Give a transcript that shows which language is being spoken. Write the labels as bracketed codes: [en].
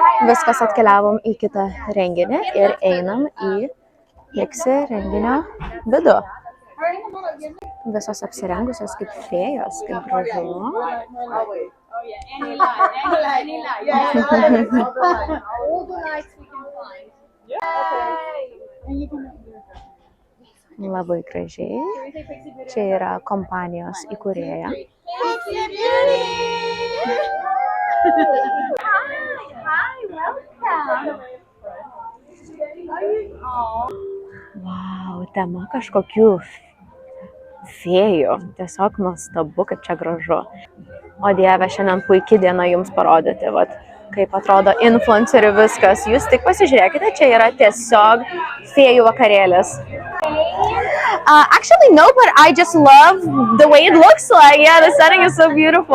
[lt] Viskas, atkeliavom į kitą renginį ir einam į Pixie renginio vidų. Visos apsirengusios kaip fėjos, kaip gražu. [en] Oh yeah, any light. Yeah, all the lights we can find. [lt] Labai gražiai. Čia yra kompanijos įkūrėja. Wow, tema kažkokių fėjų. Tiesiog nuostabu, kaip čia gražu. O Dieve, šiandien puikia diena jums parodyti, vat, kaip atrodo influencerių viskas. Jūs tik pasižiūrėkite, čia yra tiesiog fėjų vakarėlis. [en] Actually, no, but I just love the way it looks like. Yeah, the setting is so beautiful.